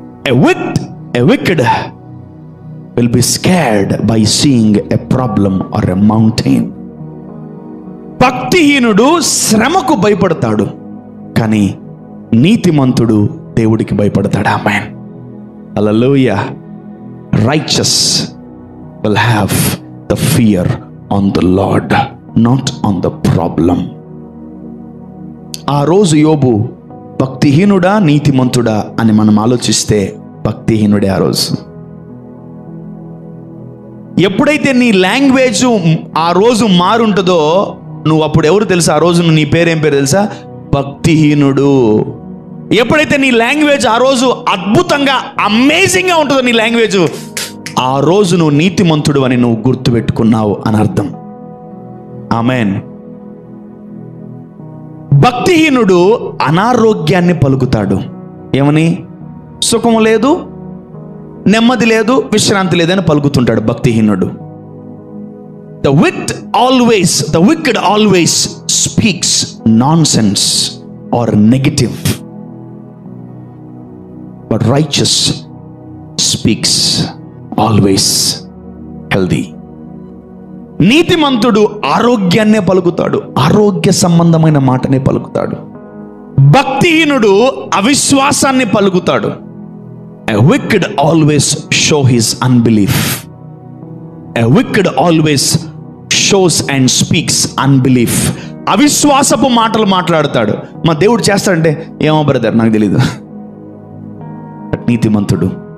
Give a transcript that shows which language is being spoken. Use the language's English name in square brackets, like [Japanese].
[English] A wicked will be scared by seeing a problem or a mountain. [Telugu] భక్తిహీనుడు శ్రమకు భయపడతాడు, కానీ నీతిమంతుడు దేవుడికి భయపడతాడు. ఆమేన్, హల్లెలూయా. [English] Righteous will have the fear on the Lord, not on the problem. [Telugu] ఆ రోజు యోబు భక్తిహీనుడా నీతిమంతుడా అని మనం ఆలోచిస్తే భక్తిహీనుడే ఆ రోజు. ఎప్పుడైతే నీ లాంగ్వేజ్ ఆ రోజు మారుంటుందో నువ్వు అప్పుడు ఎవరు తెలుసా? ఆ రోజు నీ పేరేం పేరు తెలుసా? భక్తిహీనుడు. ఎప్పుడైతే నీ లాంగ్వేజ్ ఆ రోజు అద్భుతంగా, అమేజింగ్గా ఉంటుందో నీ లాంగ్వేజ్, ఆ రోజు నువ్వు నీతిమంతుడు అని నువ్వు గుర్తుపెట్టుకున్నావు అని అర్థం. ఆమేన్. భక్తిహీనుడు అనారోగ్యాన్ని పలుకుతాడు. ఏమని? సుఖం లేదు, నెమ్మది లేదు, విశ్రాంతి లేదని పలుకుతుంటాడు భక్తిహీనుడు. [English] The wicked always speaks nonsense or negative, but righteous speaks always healthy. [Telugu] నీతిమంతుడు ఆరోగ్యాన్నే పలుకుతాడు, ఆరోగ్య సంబంధమైన మాటనే పలుకుతాడు. భక్తిహీనుడు అవిశ్వాసాన్ని పలుకుతాడు. [English] A wicked always show his unbelief. A wicked always shows and speaks unbelief. [Telugu] అవిశ్వాసపు మాటలు మాట్లాడతాడు. మా దేవుడు చేస్తాడంటే ఏమో బ్రదర్ నాకు తెలీదు. నీతిమంతుడు